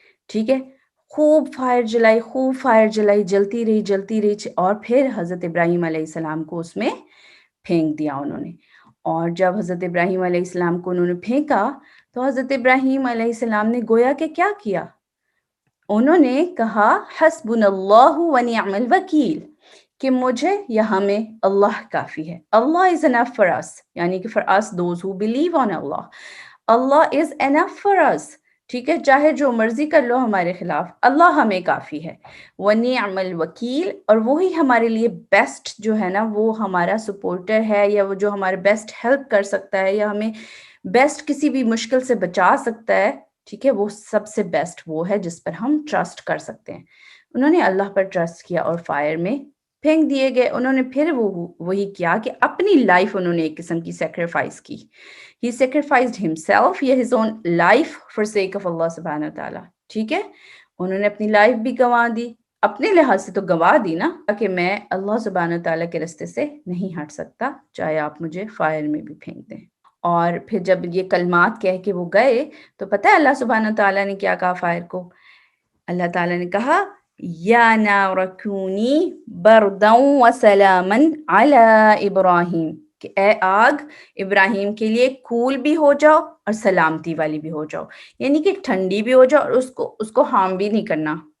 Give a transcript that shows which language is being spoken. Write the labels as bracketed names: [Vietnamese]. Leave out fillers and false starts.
[Urdu] ٹھیک ہے, خوب فائر جلائی, جلتی رہی, اور پھر حضرت ابراہیم علیہ السلام کو اس میں پھینک دیا انہوں نے. اور جب حضرت ابراہیم علیہ السلام کو انہوں نے پھینکا تو حضرت ابراہیم علیہ السلام نے گویا کہ کیا کیا, انہوں نے کہا [Arabic] حسبنا اللہ ونعم الوکیل, [Urdu] کہ مجھے یا ہمیں اللہ کافی ہے. [English] اللہ is enough for us, [Urdu] یعنی کہ [English] for us those who believe on Allah, Allah is enough for us. [Urdu] ٹھیک ہے, چاہے جو مرضی کر لو ہمارے خلاف, اللہ ہمیں کافی ہے. [Arabic] وَنِعْمَ الْوَكِيلُ, [Urdu] اور وہی ہمارے لیے بیسٹ جو ہے نا, وہ ہمارا سپورٹر ہے, یا وہ جو ہمارے بیسٹ ہیلپ کر سکتا ہے, یا ہمیں بیسٹ کسی بھی مشکل سے بچا سکتا ہے. ٹھیک ہے, وہ سب سے بیسٹ وہ ہے جس پر ہم ٹرسٹ کر سکتے ہیں. انہوں نے اللہ پر ٹرسٹ کیا اور فائر میں پھینک دیے گئے. انہوں نے پھر وہی کیا کہ اپنی لائف انہوں نے ایک قسم کی سیکریفائس کی. [English] He sacrificed himself, یا his own life for sake of Allah سبحانہ وتعالی. [Urdu] ٹھیک ہے, انہوں نے اپنی لائف بھی گنوا دی, اپنے لحاظ سے تو گنوا دی نا, کہ میں اللہ سبحانہ وتعالی کے راستے سے نہیں ہٹ سکتا, چاہے آپ مجھے فائر میں بھی پھینک دیں. اور پھر جب یہ کلمات کہہ کے وہ گئے تو پتہ ہے اللہ سبحانہ وتعالی نے کیا کہا فائر کو؟ اللہ تعالیٰ نے کہا [Arabic] یا نار کونی بردا وسلاما علی ابراہیم, [Urdu] کہ اے آگ ابراہیم کے لیے کول بھی ہو جاؤ اور سلامتی والی بھی ہو جاؤ, یعنی کہ ٹھنڈی بھی ہو جاؤ اور اس کو ہارم بھی نہیں کرنا.